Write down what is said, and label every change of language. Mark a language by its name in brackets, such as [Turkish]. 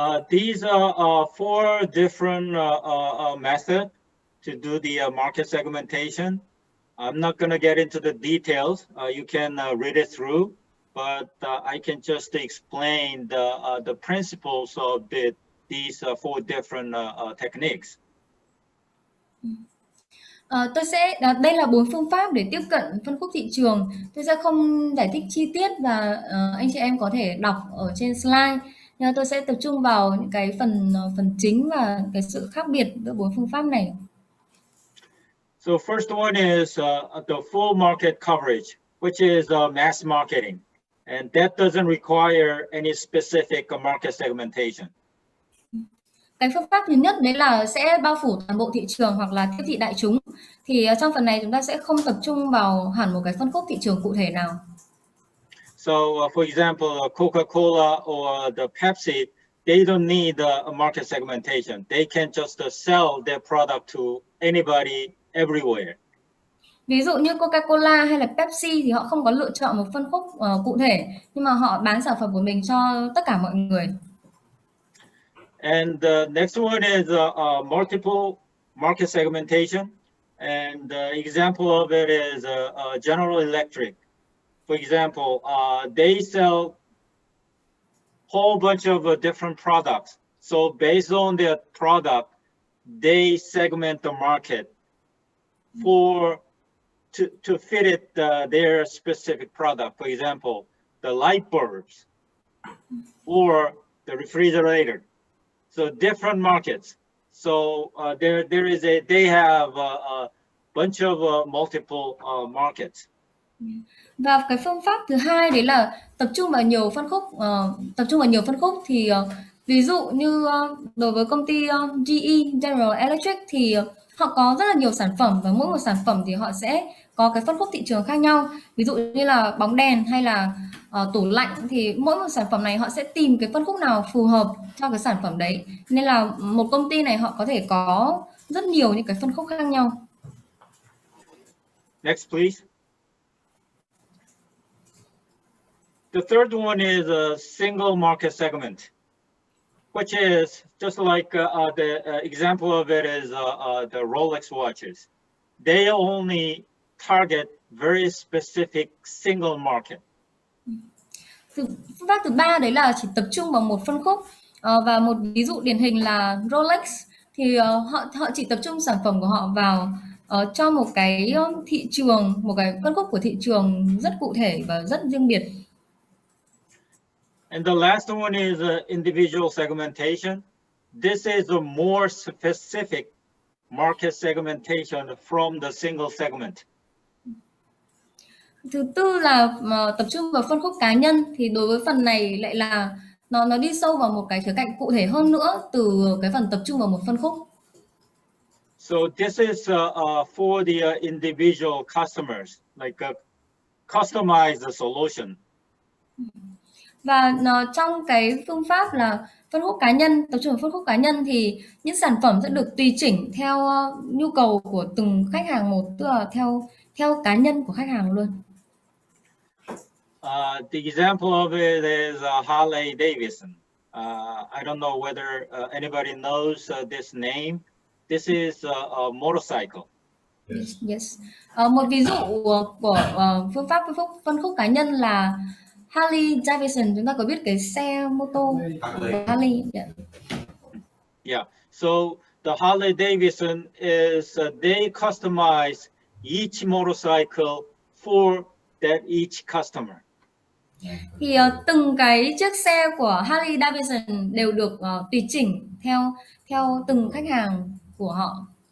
[English] These are four different methods to do the market segmentation. I'm not going to get into the details. You can read it through, but I can just explain the principles of these four different techniques. [Vietnamese] Đây là 4 phương pháp để tiếp cận phân khúc thị trường. Tôi sẽ không giải thích chi tiết, và anh chị em có thể đọc ở trên slide. Nhưng tôi sẽ tập trung vào những cái phần chính và cái sự khác biệt giữa 4 phương pháp này. [English] So first one is the full market coverage, which is mass marketing, and that doesn't require any specific market segmentation. [Vietnamese] Cái phương pháp thứ nhất đấy là sẽ bao phủ toàn bộ thị trường hoặc là tiếp thị đại chúng. Thì trong phần này chúng ta sẽ không tập trung vào hẳn một cái phân khúc thị trường cụ thể nào. [English] So for example, Coca-Cola or the Pepsi, they don't need a market segmentation. They can just sell their product to anybody everywhere. [Vietnamese] Ví dụ như Coca-Cola hay là Pepsi thì họ không có lựa chọn một phân khúc cụ thể, nhưng mà họ bán sản phẩm của mình cho tất cả mọi người. [English] And the next one is multiple market segmentation. And the example of it is General Electric. For example, they sell whole bunch of different products. So based on their product, they segment the market to fit it their specific product. For example, the light bulbs or the refrigerator. So different markets. So they have bunch of multiple markets. [Vietnamese] Và cái phương pháp thứ hai đấy là tập trung vào nhiều phân khúc thì ví dụ như đối với công ty GE General Electric thì họ có rất là nhiều sản phẩm và mỗi một sản phẩm thì họ sẽ có cái phân khúc thị trường khác nhau. Ví dụ như là bóng đèn hay là tủ lạnh thì mỗi một sản phẩm này họ sẽ tìm cái phân khúc nào phù hợp cho cái sản phẩm đấy. Nên là một công ty này họ có thể có rất nhiều những cái phân khúc khác nhau. [English] Next, please. The third one is a single market segment, which is just like the example of it is the Rolex watches. They only target very specific single market. [Vietnamese] Phương pháp thứ ba đấy là chỉ tập trung vào một phân khúc và một ví dụ điển hình là Rolex thì họ chỉ tập trung sản phẩm của họ vào cho một cái thị trường, một cái phân khúc của thị trường rất cụ thể và rất riêng biệt. [English] And the last one is individual segmentation. This is a more specific market segmentation from the single segment. [Vietnamese] Thứ tư là tập trung vào phân khúc cá nhân thì đối với phần này lại là nó đi sâu vào một cái khía cạnh cụ thể hơn nữa từ cái phần tập trung vào một phân khúc. [English] So this is for the individual customers, like customize the solution. [Vietnamese] Và trong cái phương pháp là phân khúc cá nhân, tập trung vào phân khúc cá nhân thì những sản phẩm sẽ được tùy chỉnh theo nhu cầu của từng khách hàng một, tức là theo cá nhân của khách hàng luôn. [English] The example of it is Harley Davidson. I don't know whether anybody knows this name. This is a motorcycle. Yes. [Vietnamese] Một ví dụ của phương pháp phân khúc cá nhân là Harley Davidson. Chúng ta có biết cái xe mô tô Harley? [English] Yeah. Yeah. So the Harley Davidson is they customize each motorcycle for that each customer. [Vietnamese] Thì từng cái chiếc xe của Harley Davidson đều được tùy chỉnh theo từng khách hàng của họ.